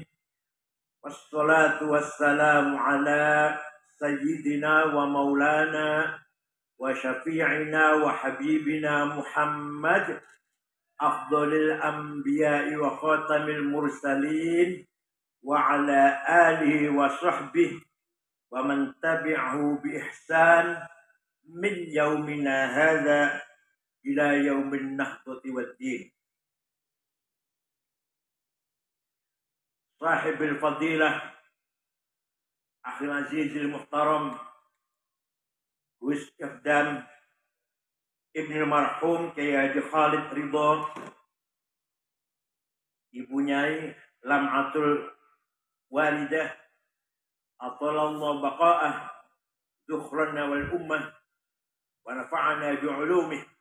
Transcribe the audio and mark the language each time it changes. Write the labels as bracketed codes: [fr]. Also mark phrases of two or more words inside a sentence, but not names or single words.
[ar] والصلاة والسلام على سيدنا ومولانا وشفيعنا وحبيبنا محمد أفضل الأنبياء وخاتم المرسلين وعلى آله وصحبه ومن تبعه بإحسان من يومنا هذا إلى يوم النهضة والدين. صاحب الفضيلة أخي العزيز المحترم Gus Ifdam Ibnu Marhum Kyai Haji Khalid Ridho, ibunya Lam'atul Walidah أطال الله بقاءه ذخرنا والأمة ونفعنا بعلومه.